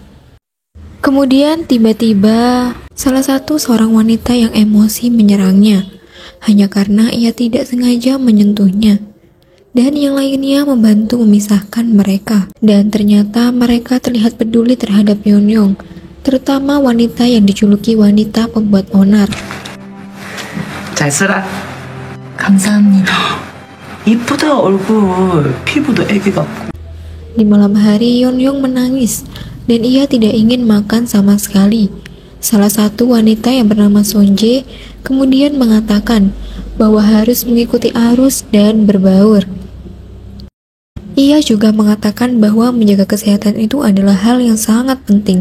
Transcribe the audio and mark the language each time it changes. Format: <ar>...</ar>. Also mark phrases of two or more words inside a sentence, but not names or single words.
<id>Kemudian tiba-tiba, seorang wanita yang emosi menyerangnya, hanya karena ia tidak sengaja menyentuhnya. Dan yang lainnya membantu memisahkan mereka. Dan ternyata mereka terlihat peduli terhadap Yeon-yong, terutama wanita yang dijuluki wanita pembuat onar.</id> <ko>잘 쓰라. 감사합니다. 이쁘다 얼굴. 피부도 애기 같고.</ko> <id>Di malam hari, Yeon-yong menangis dan ia tidak ingin makan sama sekali. Salah satu wanita yang bernama Sonje kemudian mengatakan bahwa harus mengikuti arus dan berbaur. Ia juga mengatakan bahwa menjaga kesehatan itu adalah hal yang sangat penting.</id>